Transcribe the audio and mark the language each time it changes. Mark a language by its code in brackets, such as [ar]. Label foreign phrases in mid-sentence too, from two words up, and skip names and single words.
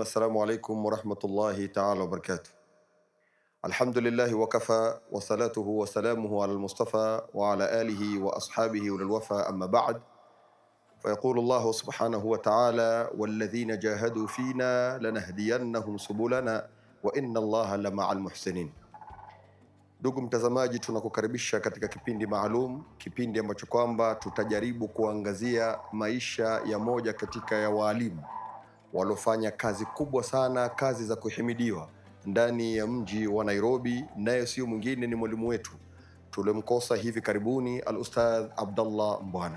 [ar] السلام عليكم ورحمة الله تعالى وبركاته. الحمد لله وكفى وصلاته وسلامه على المصطفى وعلى آله وأصحابه وللوفى، أما بعد، فيقول الله سبحانه وتعالى: والذين جاهدوا فينا لنهدينهم سبلنا وإن الله لمع المحسنين. [sw] Ndugu mtazamaji, tunakukaribisha katika kipindi maalum, kipindi ambacho kwamba tutajaribu kuangazia maisha ya moja katika ya waalimu waliofanya kazi kubwa sana, kazi za kuhimidiwa ndani ya mji wa Nairobi, naye sio mwingine ni mwalimu wetu tulimkosa hivi karibuni, al-Ustadh Abdallah Mbwana.